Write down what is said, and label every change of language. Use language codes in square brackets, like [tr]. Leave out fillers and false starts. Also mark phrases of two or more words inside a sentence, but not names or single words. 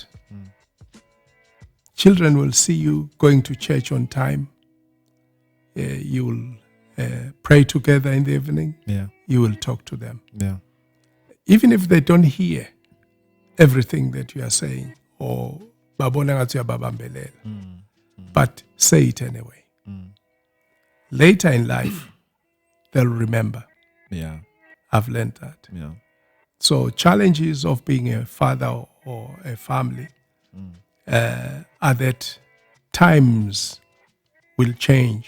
[en] Children will see you going to church on time. You will pray together in the evening. Yeah. You will talk to them. Yeah. Even if they don't hear everything that you are saying, or [ss] babona ngathi uyababambelela, [en] but say it anyway. Later in life, they'll remember. Yeah. I've learned that. Yeah. So challenges of being a father or a family are that times will change.